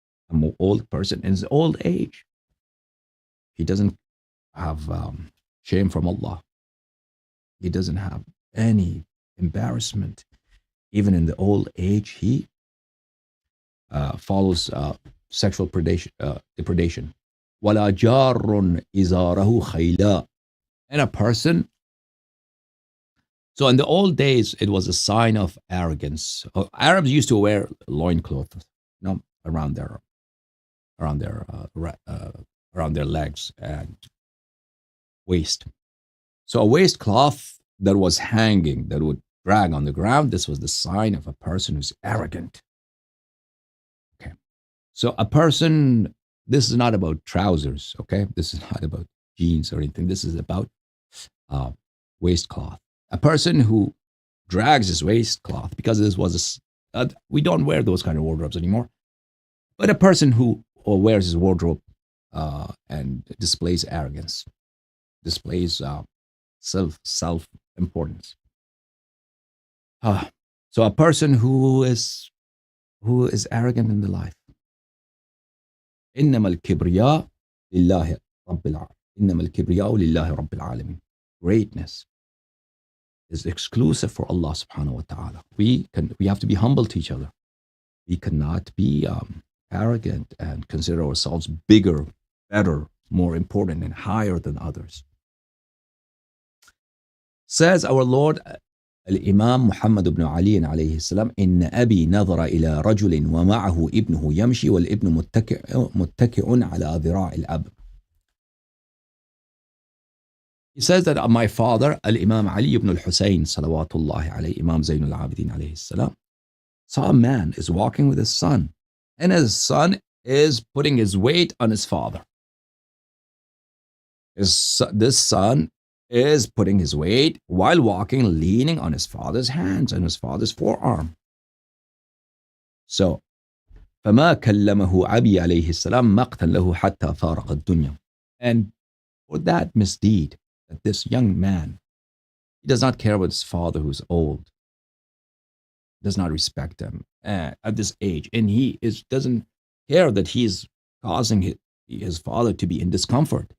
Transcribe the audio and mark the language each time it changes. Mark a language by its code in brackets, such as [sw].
[en] An old person in his old age. He doesn't have shame from Allah. He doesn't have any embarrassment. Even in the old age, he follows sexual depredation. [ar] وَلَا جَارٌ إِزَارَهُ خَيْلًا, [en] and a person. So in the old days, it was a sign of arrogance. Arabs used to wear loincloth, around their around their around their legs and waist. So a waistcloth that was hanging, that would drag on the ground, this was the sign of a person who's arrogant. Okay. So a person, this is not about trousers, okay? This is not about jeans or anything. This is about waistcloth. A person who drags his waistcloth, because this was we don't wear those kind of wardrobes anymore, but a person who wears his wardrobe and displays arrogance, displays self-importance. So a person who is arrogant in the life. [ar] إنما الكبرياء لله رب العالمين. إنما الكبرياء لله رب العالمين. [en] Greatness is exclusive for Allah subhanahu wa ta'ala. We have to be humble to each other. We cannot be arrogant and consider ourselves bigger, better, more important, and higher than others. Says our Lord [ar] الإمام محمد بن علي عليه السلام: إن أبي نظر إلى رجل ومعه ابنه يمشي والابن متكئ على ذراع الأب. [en] He says that my father, Al-Imam Ali ibn al-Husayn, salawatullahi alayhi, Imam Zayn al-Abidin alayhi salam, saw a man is walking with his son, and his son is putting his weight on his father. This son is putting his weight while walking, leaning on his father's hands and his father's forearm. [ar] So, فما كلمه أبي عليه السلام مقتا له حتى فارق الدنيا. [en] And for that misdeed, that this young man, he does not care about his father who's old, does not respect him at this age, and he doesn't care that he's causing his father to be in discomfort.